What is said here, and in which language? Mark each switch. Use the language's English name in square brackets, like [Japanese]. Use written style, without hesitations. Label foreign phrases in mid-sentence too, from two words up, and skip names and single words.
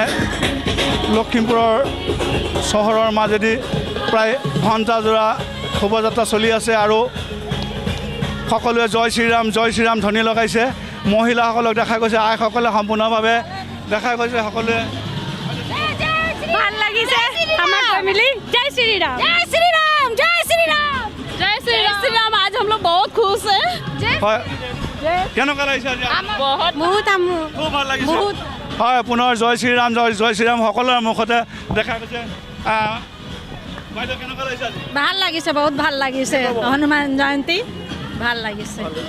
[Assamese] লখিমপুৰৰ চহৰৰ মাজেদি প্ৰায় ঘণ্টাজোৰা শোভাযাত্ৰা চলি আছে আৰু সকলোৱে জয় শ্ৰীৰাম ধ্বনি লগাইছে। মহিলাসকলক দেখা গৈছে, আইসকলে সম্পূৰ্ণভাৱে দেখা গৈছে। সকলোৱে ভাল লাগিছে আমাৰ ফ্যামিলি। [Hindi] जय श्री राम, जय श्री राम, जय श्री राम, जय श्री राम। आज हम लोग बहुत खुश हैं। [Assamese] হয়, কেনেকুৱা লাগিছে আজি? [Hindi] बहुत [Assamese] খুব ভাল লাগিছে। হয়, পুনৰ জয় শ্ৰীৰাম সকলোৰে মুখতে দেখা গৈছে। বাইদেউ কেনেকুৱা লাগিছে আজি? ভাল লাগিছে, বহুত ভাল লাগিছে। হনুমান জয়ন্তী ভাল লাগিছে।